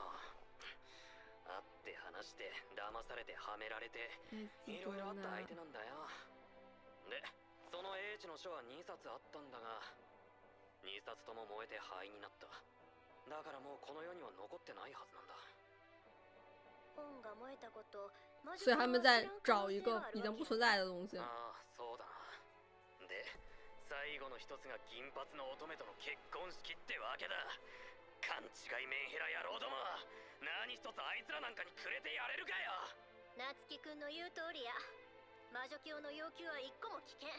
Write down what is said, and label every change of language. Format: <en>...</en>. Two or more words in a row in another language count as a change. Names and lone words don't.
<ja>会って話して騙されてはめられていろいろあった相手なんだよ。で、その英知の書は2冊あったんだが、2冊とも燃えて灰になった。だからもうこの世には残ってないはずなんだ。本が燃えたこと、</ja> <zh>所以他们在找一个已经不存在的东西。</zh> <ja>ああ、そうだな。で、最後の一つが銀髪の乙女との結婚式ってわけだ。勘違いメンヘラ野郎ども、何一つあいつらなんかにくれてやれるかよ。夏希くんの言う通りや。魔女教の要求は一個も聞けん。</ja>